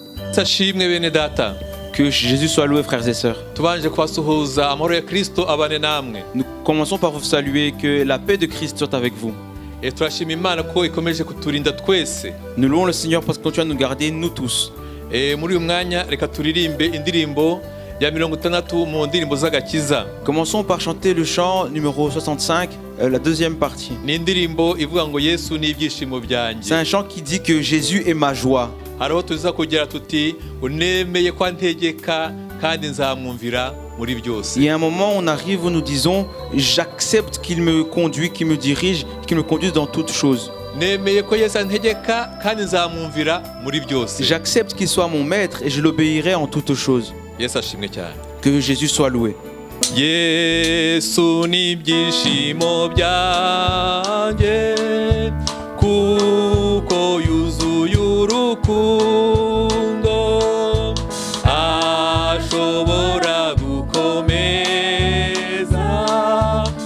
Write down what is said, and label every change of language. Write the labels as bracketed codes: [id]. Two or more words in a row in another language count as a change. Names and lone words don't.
[rw] Tashimwe bene data. [fr] Que Jésus soit loué, frères et sœurs. [rw] Tubanje kubasuhuza amahoro ya Kristo abane namwe. [fr] Nous commençons par vous saluer, que la paix de Christ soit avec vous. [rw] Turashima Imana ko ikomeje kuturinda twese. [fr] Nous louons le Seigneur parce qu'il continue à nous garder, nous tous. [rw] Muri uyu mwanya reka turirimbe indirimbo ya 60 mu ndirimbo z'agakiza. [fr] Commençons par chanter le chant numéro 65, la deuxième partie. [rw] Ni indirimbo ivuga ngo Yesu ni ibyishimo byanjye. [fr] C'est un chant qui dit que Jésus est ma joie. [rw] Hariho tuza kugira tuti unemeye kwa ntegeka kandi nzamwumvira muri byose. [fr] Il y a un moment où on arrive où nous disons j'accepte qu'il me conduit, qu'il me dirige, qu'il me conduise dans toutes choses. [rw] Nemeye ko Yesu antegeka kandi nzamwumvira muri byose. [fr] J'accepte qu'il soit mon maître et je l'obéirai en toutes choses. [rw] Yesu ashimwe cyane. [fr] Que Jésus soit loué. [rw] Yesu ni ibyishimo byanjye kuko yuzuye urukundo ashobora gukomeza